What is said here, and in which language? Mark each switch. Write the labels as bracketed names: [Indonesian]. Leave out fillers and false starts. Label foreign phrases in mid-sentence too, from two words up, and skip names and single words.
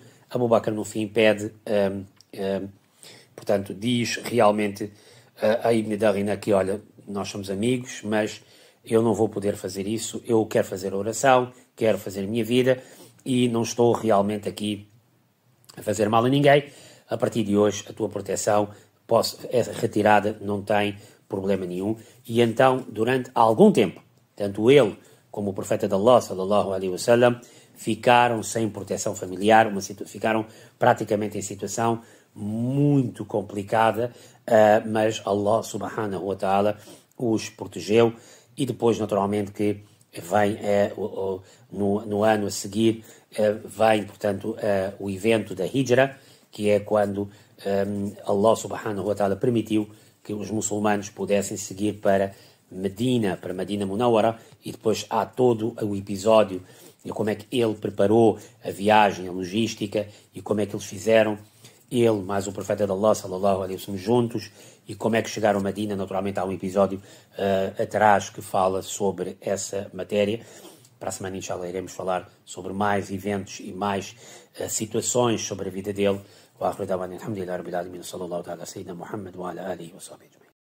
[Portuguese] Abu Bakr no fim pede, portanto diz realmente a Ibn Daghina que, olha, nós somos amigos, mas eu não vou poder fazer isso, eu quero fazer a oração, quero fazer a minha vida e não estou realmente aqui a fazer mal a ninguém. A partir de hoje a tua proteção é retirada, não tem problema nenhum. E então, durante algum tempo, tanto ele como o profeta de Allah, [Arabic] صلى الله عليه وسلم, [Portuguese] ficaram sem proteção familiar, ficaram praticamente em situação muito complicada, mas Allah [Arabic] سبحانه وتعالى [Portuguese] os protegeu. E depois, naturalmente, que vem no ano a seguir, vem, portanto, o evento da Hijra, que é quando Allah [Arabic] سبحانه وتعالى [Portuguese] permitiu que os muçulmanos pudessem seguir para Medina Munawwara, e depois há todo o episódio de como é que ele preparou a viagem, a logística, e como é que eles fizeram, ele mais o profeta de Allah, [Arabic] صلى الله عليه وسلم, [Portuguese] juntos, e como é que chegaram a Medina. Naturalmente há um episódio atrás que fala sobre essa matéria. Para a semana, inshallah, iremos falar sobre mais eventos e mais situações sobre a vida dele. [Arabic] وآخر دعوانا الحمد لله رب العالمين، صلى الله تعالى سيدنا محمد وعلى آله وصحبه.